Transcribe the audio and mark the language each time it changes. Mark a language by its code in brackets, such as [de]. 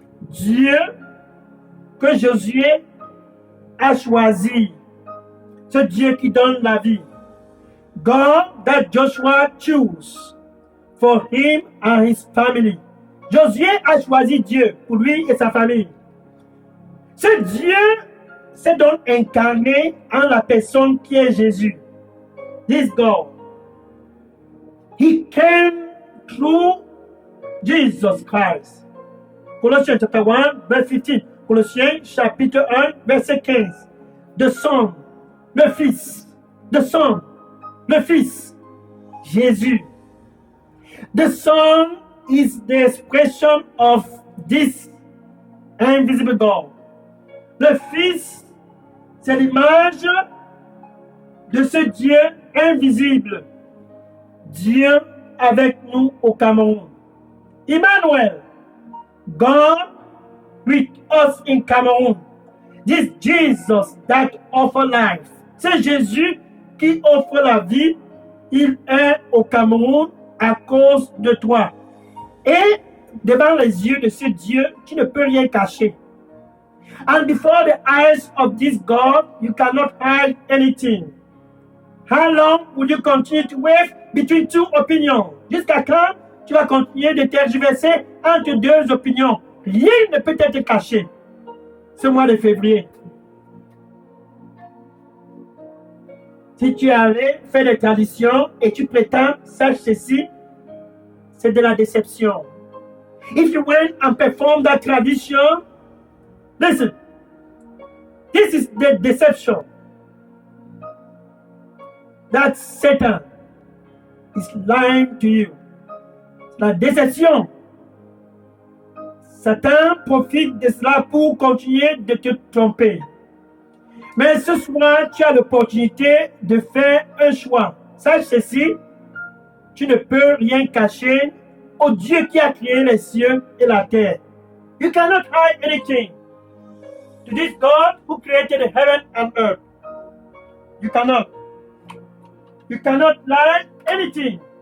[fr] Dieu que Josué a choisi, ce Dieu qui donne la vie. [en] God that Joshua chose for him and his family. [fr] Josué a choisi Dieu pour lui et sa famille. Ce Dieu s'est donc incarné en la personne qui est Jésus. [en] This God. He came through Jesus Christ. [fr] Colossiens [en] chapter 1, verse 15. [fr] Colossiens chapitre 1, verset 15. [en] The Son, [fr] le Fils. The Son, le Fils. Jésus. [en] The Son is the expression of this invisible God. [fr] Le Fils, c'est l'image de ce Dieu invisible. Dieu avec nous au Cameroun. [en] Emmanuel, God with us in Cameroon. This Jesus that offer life. [fr] C'est Jésus qui offre la vie. Il est au Cameroun à cause de toi. Et devant les yeux de ce Dieu, tu ne peux rien cacher. [en] And before the eyes of this God, you cannot hide anything. How long will you continue to wave between two opinions? [fr] Jusqu'à quand tu vas continuer de tergiverser entre deux opinions? Rien ne peut être caché ce mois de février. Si tu allais faire des traditions et tu prétends, sache ceci, c'est de la déception. [en] If you went and performed that tradition, listen, this is the deception that Satan is lying to you. [fr] La déception. Satan profite de cela pour continuer de te tromper. Mais ce soir, tu as l'opportunité de faire un choix. Sache ceci, tu ne peux rien cacher au Dieu qui a créé les cieux et la terre. [en] You cannot hide anything to this God who created the heaven and earth. You cannot. You cannot lie anything.